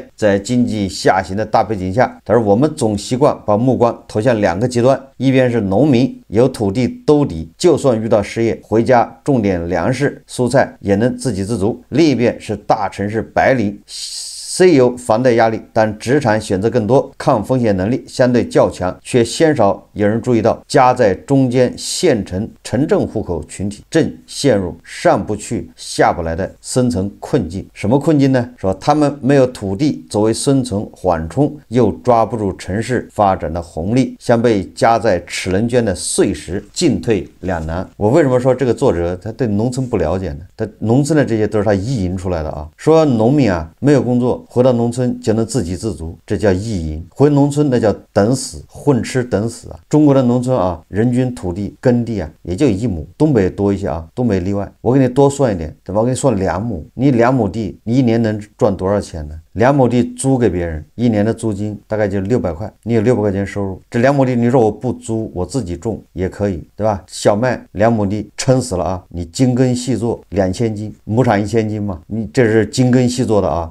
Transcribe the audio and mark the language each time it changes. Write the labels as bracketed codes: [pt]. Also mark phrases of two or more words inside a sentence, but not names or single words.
[zh] 在經濟下行的大背景下，但是我們總習慣把目光投向2個極端，一邊是農民有土地兜底，就算遇到失業，回家種點糧食蔬菜也能自給自足；另一邊是大城市白領，雖有房貸壓力，但職場選擇更多，抗風險能力相對較強，卻鮮少有人注意到夾在中間縣城城鎮戶口群體正陷入上不去下不來的生存困境。什麼困境呢？說他們沒有土地作為生存緩衝，又抓不住城市發展的紅利，像被夾在齒輪圈的碎石，進退兩難。我為什麼說這個作者他對農村不了解呢？他農村的這些都是他意淫出來的說農民沒有工作， 回到農村就能自給自足，這叫意淫。回農村那叫等死，混吃等死啊！中國的農村啊，人均土地耕地啊也就1畝，東北多一些啊，東北例外。我给你多算一點，对吧？我给你算2 畝，你2畝地，你一年能賺多少錢呢？2畝地租給別人，一年的租金大概就600塊，你有600塊錢收入。這2畝地你說我不租，我自己種也可以，對吧？小麥2畝地撐死了啊，你精耕細作2000斤，亩產1000斤嘛，你這是精耕細作的啊。